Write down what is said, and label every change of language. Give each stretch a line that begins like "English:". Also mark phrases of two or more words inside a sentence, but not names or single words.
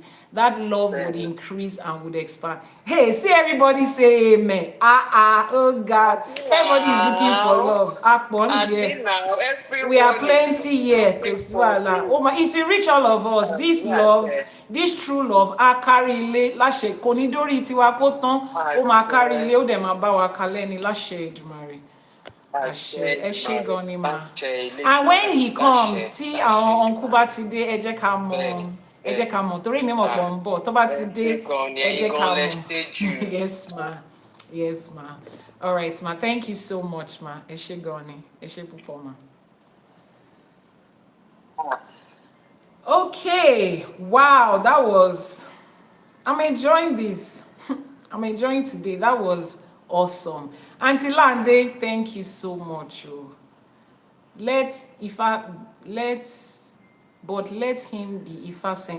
English: That love would increase and would expand. Hey, see everybody say amen. Oh God. Everybody is looking for love. We are plenty here. Oh my, it will reach all of us. This love, this true love, carry
Yoruba: ilé láṣẹ kò ní dórí tiwa kó tán. Ó máa carry ilé, ó dẹ̀ máa bá wa kalẹ̀ ní láṣẹ Èdùmàrè.
English: And when he comes, see our uncle
Yoruba: bá ti dé, ẹ jẹ́ ká mọ̀ torí mi mọ̀ pọ̀ ń bọ̀ tó bá ti dé, ẹ jẹ́ ká mọ̀.
English: Yes ma. All right ma, thank you so much ma.
Yoruba: Ẹ ṣé gan ni, ẹ ṣé púpọ̀ ma.
English: Okay, wow, I'm enjoying this. I'm enjoying today. That was awesome. Auntie Lande, thank you so much. Let him be Ifa sent.